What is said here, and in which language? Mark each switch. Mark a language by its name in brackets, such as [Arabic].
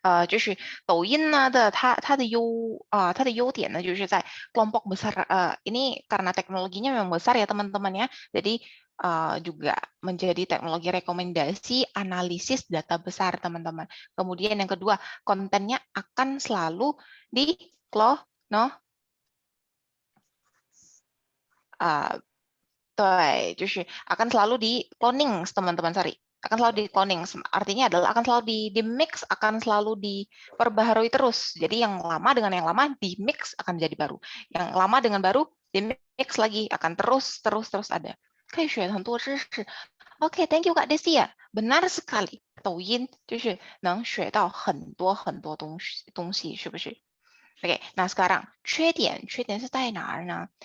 [Chinese] 就是抖音呢它的优点呢，就是在 [Indonesian] kelompok besar. Ini karena teknologinya memang besar ya teman-teman ya. Jadi juga menjadi teknologi rekomendasi analisis data besar teman-teman. Kemudian yang kedua, kontennya akan selalu di no. [Chinese] 对，就是 [Indonesian] akan selalu di cloning teman-teman, sorry. Akan selalu di cloning, artinya adalah akan selalu di mix, akan selalu diperbaharui terus. Jadi yang lama dengan yang lama di mix akan jadi baru. Yang lama dengan baru di mix lagi akan terus ada. [Chinese] 可以学很多知识. [Indonesian] Oke, thank you Kak Desi ya. Benar sekali. [Chinese] 抖音就是能学到很多东西，是不是? [Indonesian] Oke, nah sekarang [Chinese] 缺点是在哪儿呢?